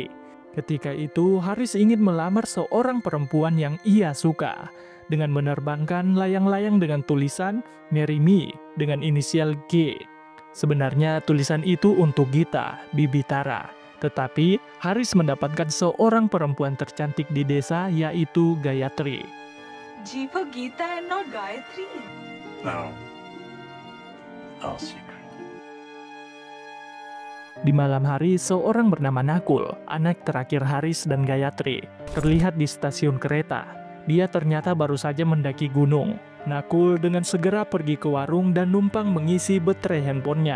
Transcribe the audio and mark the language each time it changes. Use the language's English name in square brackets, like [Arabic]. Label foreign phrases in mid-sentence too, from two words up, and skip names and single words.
[Indonesian] Ketika itu, Haris ingin melamar seorang perempuan yang ia suka dengan menerbangkan layang-layang dengan tulisan [English] "Marry Me" [Indonesian] dengan inisial G. Sebenarnya tulisan itu untuk Gita, bibi Tara. Tetapi Haris mendapatkan seorang perempuan tercantik di desa, yaitu Gayatri. [Hindi] जी वो गीता [English] and not Gayatri. No. No secret. [Indonesian] Di malam hari, seorang bernama Nakul, anak terakhir Haris dan Gayatri, terlihat di stasiun kereta. Dia ternyata baru saja mendaki gunung. Nakul dengan segera pergi ke warung dan numpang mengisi baterai handphonenya.